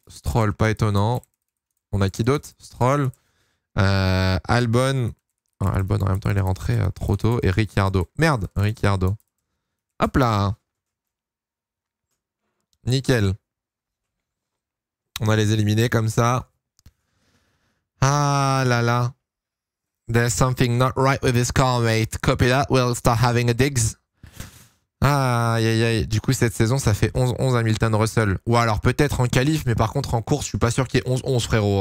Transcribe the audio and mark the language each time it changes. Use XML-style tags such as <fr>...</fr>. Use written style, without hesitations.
<fr>Stroll, pas étonnant. On a qui d'autre? Stroll. Albon. Oh, Albon, en même temps, il est rentré trop tôt. Et Ricciardo. Merde, Ricciardo. Hop là. Nickel. On va les éliminer comme ça. Ah là là.</fr> <en>There's something not right with this car, mate. Copy that. We'll start having a digs.</en> <fr>Ah, aïe aïe aïe. Du coup, cette saison, ça fait 11-11 Hamilton Russell. Ou alors peut-être en qualif, mais par contre, en course, je suis pas sûr qu'il y ait 11-11, frérot.</fr>